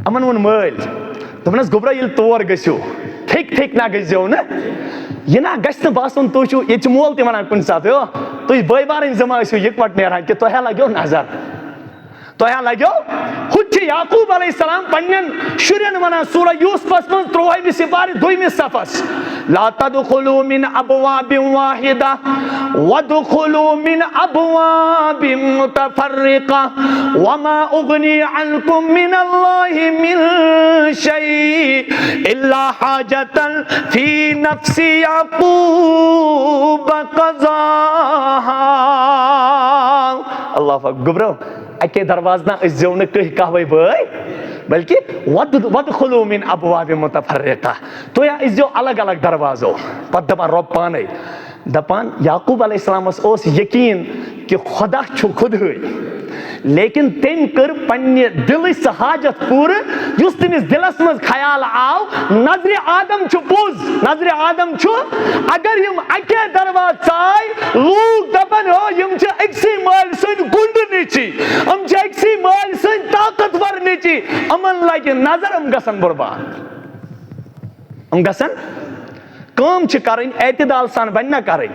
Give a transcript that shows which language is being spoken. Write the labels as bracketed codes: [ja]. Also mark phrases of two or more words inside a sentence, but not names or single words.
[ks] امن وون مٲلۍ دوٚپنَس گوٚبرا ییٚلہِ تور گٔژھِو ٹھیک نہ گٔژھۍزیو نہٕ یہِ نہ گژھِ نہٕ باسُن تُہۍ چھُو ییٚتہِ چھُ مول تہِ وَنان کُنہِ ساتہٕ ہو تُہۍ بٲے بارٕنۍ زٕ ما ٲسِو یِکوَٹہٕ نیران کہِ تۄہہِ لَگیو نظر تۄہہِ لَگیو ہُتہِ چھِ یعقوٗب [ar] علیہ السلام [ks] پنٛنٮ۪ن شُرٮ۪ن وَنان سورہ یوٗسفَس منٛز 13وِ سِپارِ 2مہِ صفس [ar] لا تدخلوا من ابواب واحدة وادخلوا من ابواب متفرقة وما اغني عنكم من الله من شيء الا حاجة في نفس يعقوب قضاها. اللہ اکبر. [ks] گبرو اکے دروازہ نہ ٲسۍزیو نہٕ کٔہۍ کہوے بٲے بلکہ [ar] وَدْخُلُوا مِنْ أَبْوَابٍ مُتَفَرِّقَةٍ [ks] تُہۍ ٲسۍزیو الگ الگ دروازو. پتہٕ دپان رۄب پانے دپان یعقوب علیہ السلامس اوس یقین کہ خدا چھُ خودہٕے لیکن تٔمۍ کٔر پننہِ دلٕچ سۄ حاجت پوٗرٕ یُس تٔمِس دلس منٛز خیال آو. نظرِ آدم چھُ پوٚز نظرِ آدم چھُ اگر یِم اکے دروازٕ ژاے لوٗکھ دپن ہو یِم چھِ أکسٕے مٲلۍ سٕنٛدۍ گُنڈٕ نیچی یِم چھِ أکسٕے مٲلۍ سٕنٛدۍ طاقتور نیچی یِمن لگہِ نظر یِم گژھن برباد یِم گژھن کٲم چھِ کرٕنۍ اعتدال سان بنہِ نہ کرٕنۍ.